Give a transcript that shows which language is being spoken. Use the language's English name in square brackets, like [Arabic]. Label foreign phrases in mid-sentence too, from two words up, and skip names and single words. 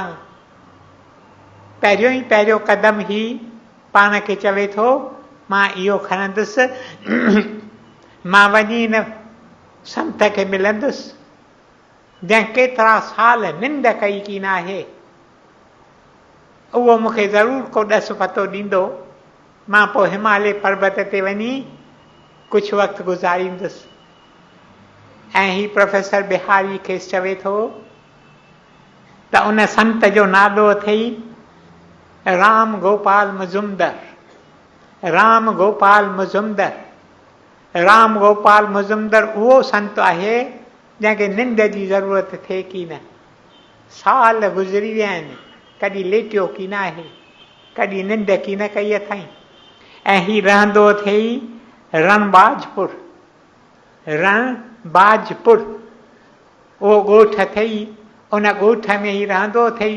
[Sindhi] पहिरियों ई पहिरियों कदम ई पाण खे चवे थो मां इहो खणंदुसि, मां वञी हिन संत खे मिलंदुसि जंहिं केतिरा साल निंड कई की न आहे, उहो मूंखे ज़रूरु को ॾस पतो ॾींदो, मां पोइ हिमालय पर्वत ते वञी कुझु वक़्तु गुज़ारींदुसि। ऐं ही प्रोफेसर बिहारी खेसि चवे थो त उन संत जो नालो अथई राम गोपाल मुजुमदर। राम गोपाल मुजुमदर, राम गोपाल मुजुमदर उहो संत आहे जंहिंखे निंड जी ज़रूरत थिए की न। साल गुज़री विया आहिनि, कॾहिं लेटियो की न आहे, कॾहिं निंड की न कई अथई। ऐं ही रहंदो अथई रणबाजपुर, रणबाजपुर उहो ॻोठ अथई, उन ॻोठ में ई रहंदो अथई।